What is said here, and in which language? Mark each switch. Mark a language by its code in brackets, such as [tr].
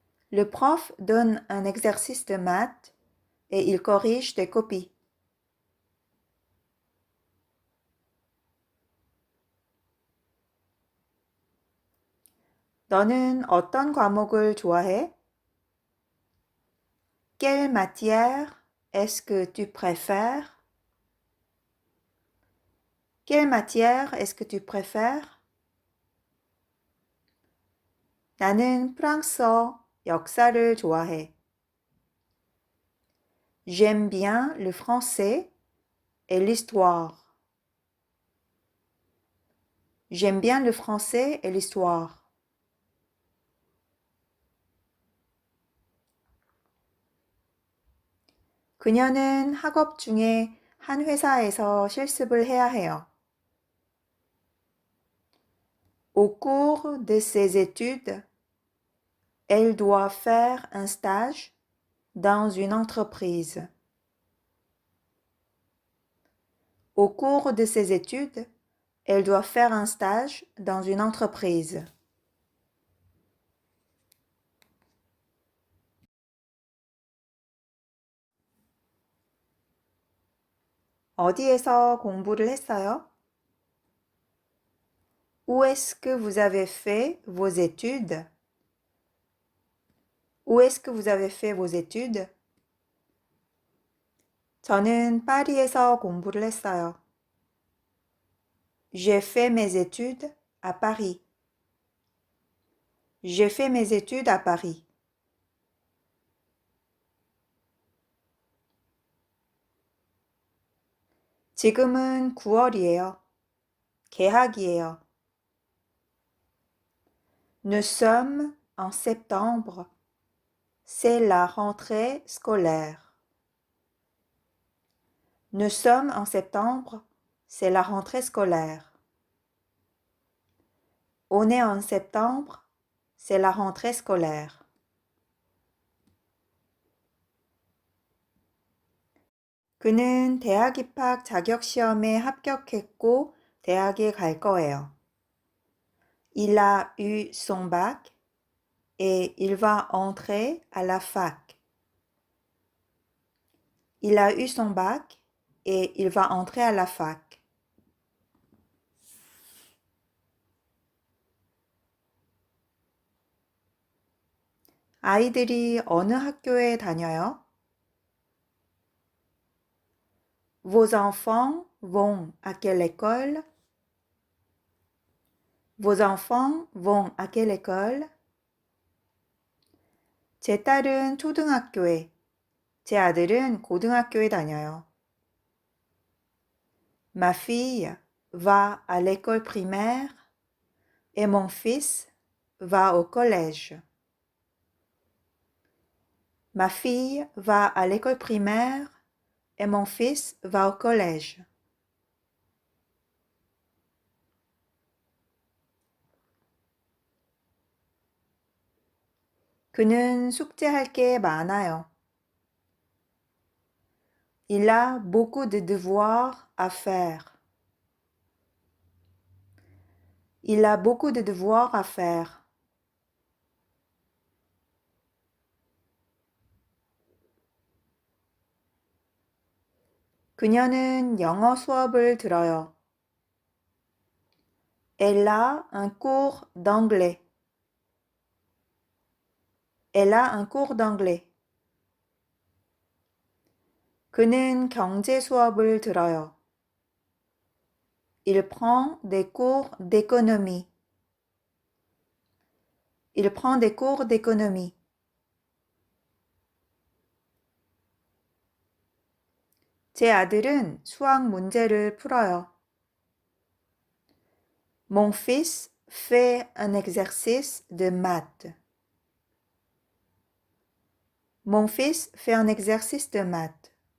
[fr] Le prof donne un exercice de maths et il corrige des copies. [ko] 너는 어떤 과목을 좋아해? [fr] Quelle matière est-ce que tu préfères? Quelle matière est-ce que tu préfères? [ko] 나는 프랑스어, 역사를 좋아해. [fr] J'aime bien le français et l'histoire. J'aime bien le français et l'histoire. [ko] 그녀는 학업 중에 한 회사에서 실습을 해야 해요. [fr] Au cours de ses études, elle doit faire un stage dans une entreprise. Au cours de ses études, elle doit faire un stage dans une entreprise. [ko] 어디에서 공부를 했어요? [fr] Où est-ce que vous avez fait vos études? Où est-ce que vous avez fait vos études? [ko] 저는 파리에서 공부를 했어요. [fr] J'ai fait mes études à Paris. J'ai fait mes études à Paris. [ko] 지금은 9월이에요. 개학이에요. [fr] Nous sommes en septembre. C'est la rentrée scolaire. Nous sommes en septembre. C'est la rentrée scolaire. On est en septembre. C'est la rentrée scolaire. [ko] 그는 대학 입학 자격 시험에 합격했고 대학에 갈 거예요. [fr] Il a eu son bac et il va entrer à la fac. Il a eu son bac et il va entrer à la fac. [ko] 아이들이 어느 학교에 다녀요? [fr] Vos enfants vont à quelle école? Vos enfants vont à quelle école? [ko] 제 딸은 초등학교에, 제 아들은 고등학교에 다녀요. [fr] Ma fille va à l'école primaire et mon fils va au collège. Ma fille va à l'école primaire et mon fils va au collège. [ko] 그는 숙제할 게 많아요. [fr] Il a beaucoup de devoirs à faire. Il a beaucoup de devoirs à faire. [ko] 그녀는 영어 수업을 들어요. [fr] Elle a un cours d'anglais. Elle a un cours d'anglais. [ko] 그는 경제 수업을 들어요. [fr] Il prend des cours d'économie. Il prend des cours d'économie. [ko] 제 아들은 수학 문제를 풀어요. [fr] Mon fils fait un exercice de maths. Mon fils fait un exercice de maths.